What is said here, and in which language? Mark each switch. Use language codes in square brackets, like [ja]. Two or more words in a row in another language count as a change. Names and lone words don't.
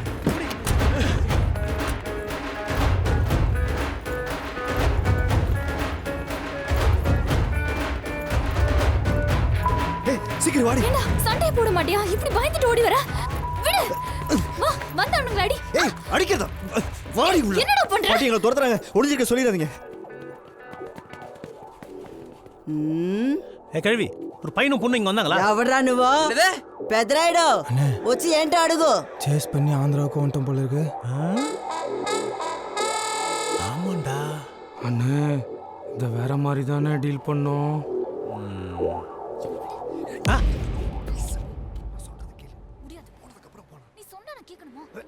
[ta] சீக்கிரம் வாடி. என்ன சண்டை போட மாட்டியா? இப்படி பயந்துட்டு ஓடி வர? விடு. வா, வந்தவனுங்கள அடி. ஏய், அடிக்காத. வாடி உள்ள. என்னடா பண்ற? பாட்டி எங்களை துரத்துறாங்க. ஒளிஞ்சிருக்க சொல்லிடாதீங்க. கேள்வி ஒரு பையனும் பொண்ணு இங்க வந்தாங்களா? [te] ఎవడ్రా నువ్వు పెద్దరాయుడు వచ్చి ఏంటో అడుగు. [ta] சேஸ் பண்ணி ஆந்திராவுக்கு வந்துட்டோம் போல இருக்கு. ஆமாண்டா அண்ணே இந்த வேற மாதிரி தானே டீல் பண்ணோம். நீ சொன்னா நான் கேட்கணுமா?